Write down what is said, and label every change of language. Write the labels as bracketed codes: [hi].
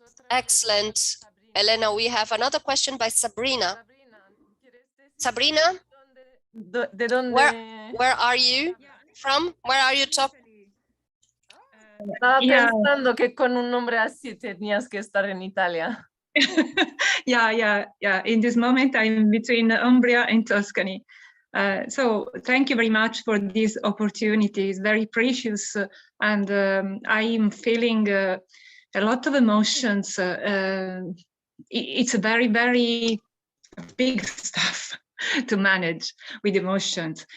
[en] Excellent. Elena, we have another question by Sabrina. Sabrina, where are you from? Where are you talking? [es] Estaba pensando que con un nombre así tenías que estar en Italia. [en] Yeah. In this moment, I'm between Umbria and Tuscany. So thank you very much for this opportunity. It's very precious, and I am feeling a lot of emotions. It's a very, very big stuff to manage with emotions.